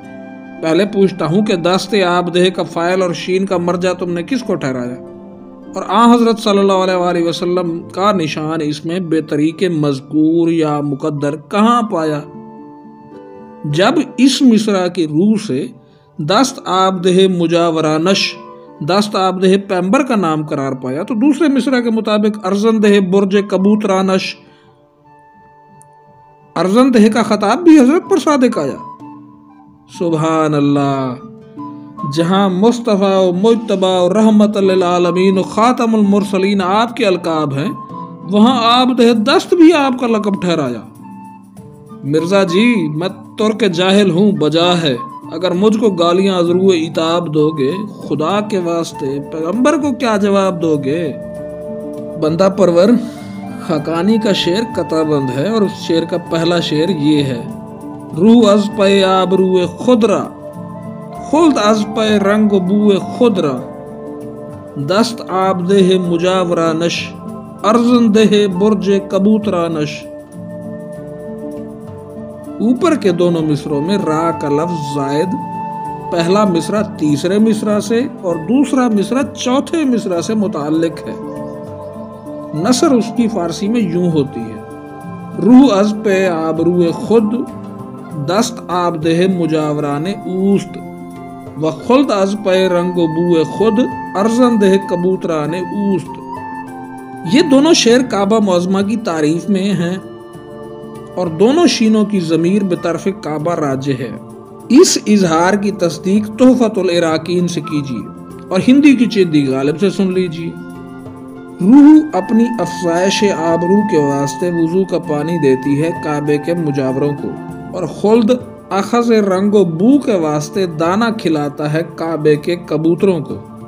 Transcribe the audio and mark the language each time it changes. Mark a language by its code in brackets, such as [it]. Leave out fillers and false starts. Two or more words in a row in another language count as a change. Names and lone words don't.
[ur] پہلے پوچھتا ہوں کہ [fa] دست آب دہ [ur] کا فاعل اور شین کا مرجع تم نے کس کو ٹھہرایا؟ اور حضرت صلی اللہ علیہ وآلہ وسلم کا نشان اس میں بے طریق مذکور یا مقدر کہاں پایا؟ جب اس مصرع کی روح سے [fa] دست آب دہ مجاورانش دست آب دہ [ur] پیغمبر کا نام قرار پایا تو دوسرے مصرع کے مطابق [fa] ارزن دہ برج کبوترانش ارزن دہ [ur] کا خطاب بھی حضرت پر صادق آیا۔ سبحان اللہ، جہاں مصطفیٰ و مجتبیٰ و رحمت للعالمین و خاتم المرسلین آپ کے القاب ہیں، وہاں [fa] آب دہ دست [ur] بھی آپ کا لقب ٹھہرایا۔ مرزا جی، میں ترک جاہل ہوں بجا ہے، اگر مجھ کو گالیاں از روئے عتاب دو گے، خدا کے واسطے پیغمبر کو کیا جواب دو گے؟ بندہ پرور، خاقانی کا شعر قطع بند ہے اور اس شعر کا پہلا شعر یہ ہے: [fa] روح از پے آب روئے خدرا، خلد از پے رنگ و بوئے خدرا، دست آب دہ مجاورانش، ارزن دہ برج کبوترانش۔ [ur] اوپر کے دونوں مصروں میں را کا لفظ زائد، پہلا مصرع تیسرے مصرع سے اور دوسرا مصرع چوتھے مصرع سے متعلق ہے۔ نثر اس کی فارسی میں یوں ہوتی ہے: [fa] روح از پے آب روئے خود، دست آب دہ مجاوران اوست، و خلد از پے رنگ و بوئے خود، ارزن دہ کبوتران اوست۔ [ur] یہ دونوں شعر کعبہ معظمہ کی تعریف میں ہیں اور دونوں شینوں کی ضمیر بطرف کعبہ راجع ہے۔ اس اظہار کی تصدیق تحفۃ العراقین سے کیجیے اور ہندی کی چیدی غالب سے سن لیجیے۔ روح اپنی افزائش آبرو کے واسطے وضو کا پانی دیتی ہے کعبے کے مجاوروں کو، اور خلد اخذ رنگ و بو کے واسطے دانہ کھلاتا ہے کعبے کے کبوتروں کو۔